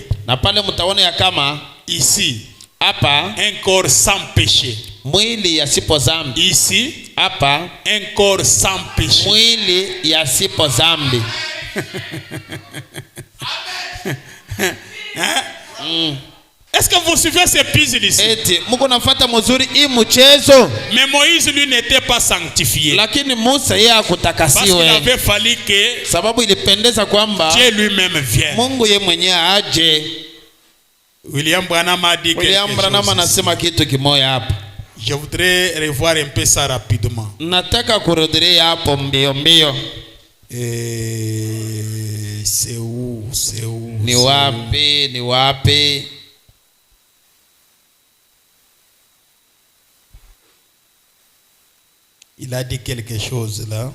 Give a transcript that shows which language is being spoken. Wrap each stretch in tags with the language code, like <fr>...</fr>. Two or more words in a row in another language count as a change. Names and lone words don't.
<sw>na pale mtaona ya kama</sw> <fr>ici,</fr> <sw>hapa,</sw> <fr>un corps sans péché.</fr> <sw>Mwili yasipo zambi.</sw> <fr>Ici,</fr> <sw>hapa,</sw> <fr>un corps sans péché.</fr> <sw>Mwili yasipo zambi.</sw> <fr>Est-ce que vous suivez ces puzzles ici?</fr> <sw>Mungu nafuata mzuri hii mchezo.</sw> <fr>Mais Moïse lui n'était pas sanctifié.</fr> <sw>Lakini Musa yeye akutakasiwe.</sw> <fr>Parce qu'il avait fallu que</fr> <sw>sababu ilipendeza kwamba</sw> <fr>Dieu lui-même vienne.</fr> <sw>Mungu yeye mwenyewe aje.</sw> <fr>William Branham a dit</fr> <sw>William Branham anasema kitu kimoja hapa.</sw> <fr>Je voudrais revoir un peu ça rapidement.</fr> <sw>Nataka kurudilia hapo mbio mbio.</sw> <fr>C'est où?</fr> <sw>Ni wapi?</sw> <fr>Il a dit quelque chose là.</fr>